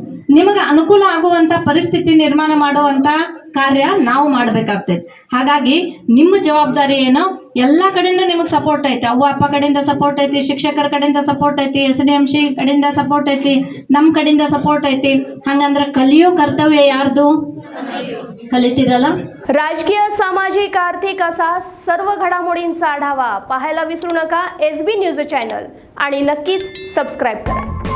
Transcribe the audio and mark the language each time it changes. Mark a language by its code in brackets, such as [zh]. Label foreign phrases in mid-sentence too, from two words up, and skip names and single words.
[kn] ನಿಮಗೆ ಅನುಕೂಲ ಆಗುವಂಥ ಪರಿಸ್ಥಿತಿ ನಿರ್ಮಾಣ ಮಾಡುವಂಥ ಕಾರ್ಯ ನಾವು ಮಾಡಬೇಕಾಗ್ತೈತೆ. ಹಾಗಾಗಿ ನಿಮ್ಮ ಜವಾಬ್ದಾರಿ ಏನೋ, ಎಲ್ಲ ಕಡೆಯಿಂದ ನಿಮಗೆ ಸಪೋರ್ಟ್ ಐತಿ. ಅವ್ವ ಅಪ್ಪ ಕಡೆಯಿಂದ ಸಪೋರ್ಟ್ ಐತಿ, ಶಿಕ್ಷಕರ ಕಡೆಯಿಂದ ಸಪೋರ್ಟ್ ಐತಿ, SDMC ಕಡೆಯಿಂದ ಸಪೋರ್ಟ್ ಐತಿ, ನಮ್ಮ ಕಡೆಯಿಂದ सपोर्ट ಐತಿ. ಹಂಗಂದ್ರೆ ಕಲಿಯೋ ಕರ್ತವ್ಯ ಯಾರ್ದು? कलितीराला. [mr] राजकीय, सामाजिक, आर्थिक असा सर्व घडामोडींचा आढावा पाहायला विसरू नका SB न्यूज चॅनल आणि नक्कीच सबस्क्राईब करा.